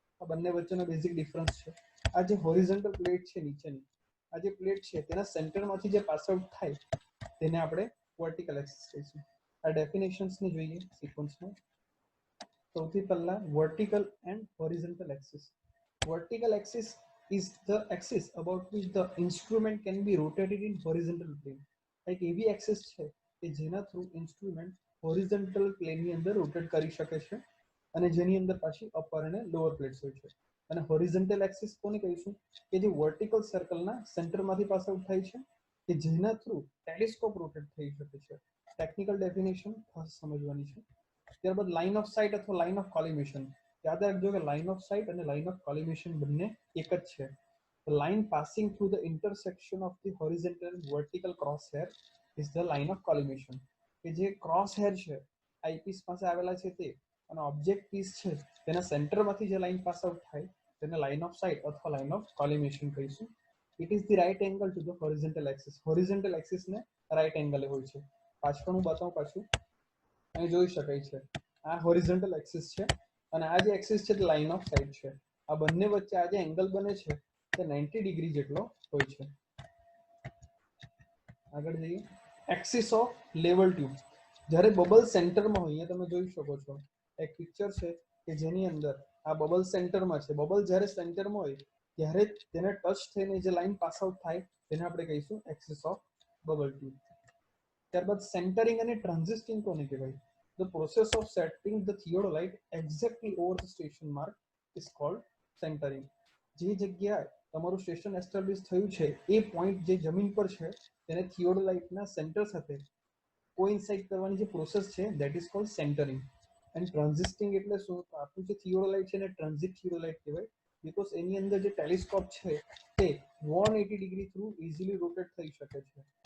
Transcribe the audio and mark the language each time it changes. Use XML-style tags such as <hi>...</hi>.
<gu>આ બંને વચ્ચેનો બેઝિક ડિફરન્સ છે. આ જે હોરિઝોન્ટલ પ્લેટ છે નીચેની, આ જે પ્લેટ છે તેના સેન્ટરમાંથી જે પાસ આઉટ થાય તેને આપણે વર્ટિકલ એક્સિસ કહીશું. આ ડેફિનેશન્સને જોઈએ સિક્વન્સમાં. સૌથી પહેલા vertical and horizontal axis.</gu> <en>Vertical axis is the axis about which the instrument can be rotated in horizontal plane.</en> <gu>એક એવી એક્સિસ છે કે જેના થ્રુ ઇન્સ્ટ્રુમેન્ટ હોરિઝોન્ટલ પ્લેનની અંદર રોટેટ કરી શકે છે અને જેની અંદર પાછી અપર અને લોઅર પ્લેટ્સ હોય છે. અને હોરિઝોન્ટલ એક્સિસ કોને કહીશું? કે જે વર્ટિકલ સર્કલના સેન્ટરમાંથી પાસ આઉટ થાય છે કે જેના થ્રુ ટેલિસ્કોપ રોટેટ થઈ શકે છે. ટેકનિકલ ડેફિનેશન ખાસ સમજવાની છે. ત્યારબાદ લાઇન ઓફ સાઇટ અથવા લાઇન ઓફ કોલિમેશન. યાદ રાખજો કે લાઇન ઓફ સાઇટ અને લાઇન ઓફ કોલિમેશન બંને એક જ છે.</gu> <en>The line passing through the intersection of the horizontal and vertical crosshair is the line of collimation.</en> <gu>કે જે ક્રોસ હેર છે આઈપીસ પાસે આવેલા છે તે અને ઓબ્જેક્ટ પીસ છે તેના સેન્ટરમાંથી જે લાઈન પાસ આઉટ થાય તેને લાઇન ઓફ સાઇટ અથવા લાઇન ઓફ કોલિમેશન કહીશું.</gu> <en>It is the right angle to the horizontal axis.</en> <gu>Horizontal એક્સિસને right એંગલે હોય છે. પાછળ હું બતાવું પાછું. અહીં જોઈ શકાય છે આ હોરિઝોન્ટલ એક્સિસ છે અને આ જે એક્સિસ છે તે લાઇન ઓફ સાઇટ છે. આ બંને વચ્ચે આ જે એંગલ બને છે તે 90 ડિગ્રી જેટલો હોય છે. આગળ જઈએ. Axis of level tube. જ્યારે બબલ સેન્ટરમાં હોય, અહીંયા તમે જોઈ શકો છો એક પિક્ચર છે કે જેની અંદર આ બબલ સેન્ટરમાં છે. બબલ જ્યારે સેન્ટરમાં હોય ત્યારે તેને ટચ થઈને જે લાઈન પાસ આઉટ થાય તેને આપણે કહીશું એક્સિસ ઓફ બબલ ટ્યુબ. ત્યારબાદ સેન્ટરિંગ અને ટ્રાન્ઝિસ્ટિંગ કોને કહેવાય?</gu> <en>The process of setting the theodolite exactly over the station mark is called centering.</en> <gu>જે જગ્યાએ તમારું સ્ટેશન એસ્ટાબ્લિશ થયું છે એ પોઈન્ટ જે જમીન પર છે તેને થિયોડોલાઇટના સેન્ટર સાથે કોઇન્સાઇડ કરવાની જે પ્રોસેસ છે</gu> <en>that is called</en> <gu>centring. And ટ્રાન્ઝિસ્ટિંગ એટલે શું? તો આપણું જે થિયોડોલાઇટ છે એને ટ્રાન્ઝિટ થિયોડોલાઇટ કહેવાય, બીકોઝ એની અંદર જે ટેલિસ્કોપ છે તે 180 ડિગ્રી થ્રુ ઇઝીલી રોટેટ થઈ શકે છે.</gu>